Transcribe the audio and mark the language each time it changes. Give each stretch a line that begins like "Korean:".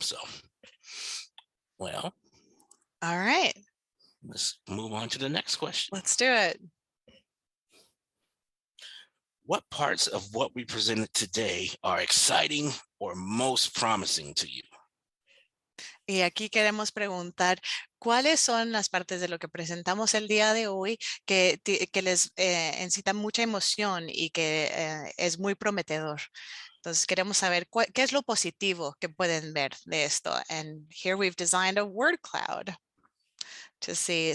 English: So, well, All right, let's move on to the next question. let's do it. What parts of what we presented today are exciting or most promising to you?
Spanish: Y aquí queremos preguntar, ¿cuáles son las partes de lo que presentamos el día de hoy que les incitan mucha emoción y que es muy prometedor? Entonces queremos saber qué es lo positivo que pueden ver de esto.
English: And here we've designed a word cloud to see.